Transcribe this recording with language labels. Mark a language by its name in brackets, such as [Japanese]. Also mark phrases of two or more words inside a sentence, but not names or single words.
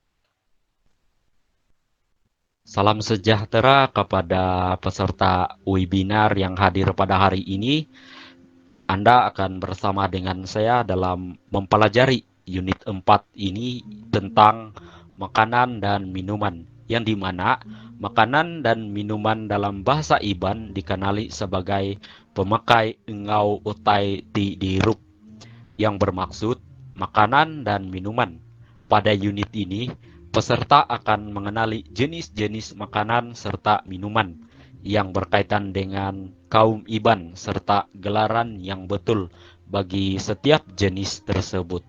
[Malay] Salam sejahtera kepada peserta webinar yang hadir pada hari ini. Anda akan bersama dengan saya dalam mempelajari unit 4 ini tentang makanan dan minuman, yang dimana makanan dan minuman dalam bahasa Iban dikenali sebagai [Iban] pemakai engau utai ti dirup, [Malay] yang bermaksud makanan dan minuman. Pada unit ini, peserta akan mengenali jenis-jenis makanan serta minuman yang berkaitan dengan kaum Iban serta gelaran yang betul bagi setiap jenis tersebut.